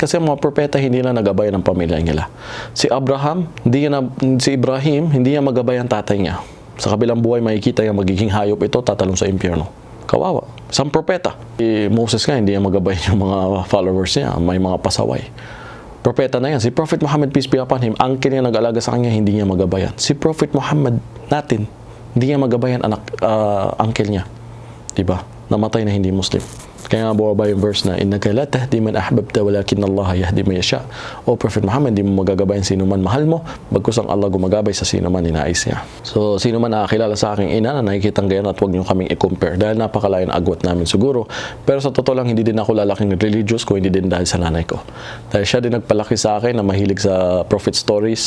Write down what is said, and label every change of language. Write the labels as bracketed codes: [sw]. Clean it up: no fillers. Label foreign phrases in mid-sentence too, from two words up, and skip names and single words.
[tl] Kasi mga propeta hindi na nagabay ng pamilya nila. Si Ibrahim, hindi niya magabay ang tatay niya. Sa kabilang buhay, makikita niya magiging hayop ito, tatalong sa impyerno. Kawawa. Isang propeta. Si Moses nga, hindi niya magabay yung mga followers niya. May mga pasaway. Propeta na yan. Si Prophet Muhammad, [en] peace be upon him, [tl] uncle niya nag-alaga sa kanya, hindi niya magabayan. Si Prophet Muhammad natin, hindi niya magabayan uncle niya. Diba? Namatay na hindi Muslim. Kaya nga bumaba yung verse na [ar] innaka la tahdi man ahbabta walakin Allah yahdi man yasha. [tl] O Prophet Muhammad, hindi mo magagabayan sino man mahal mo, bagkus ang Allah gumagabay sa sino man ninais niya. So sino man nakakilala sa aking ina na nakikitang gayon at huwag niyo kaming i-compare dahil napakalayo ng agwat namin siguro. Pero sa totoo lang hindi din ako lalaking religious ko, hindi din dahil sa nanay ko. Dahil siya din nagpalaki sa akin na mahilig sa [en] prophet stories.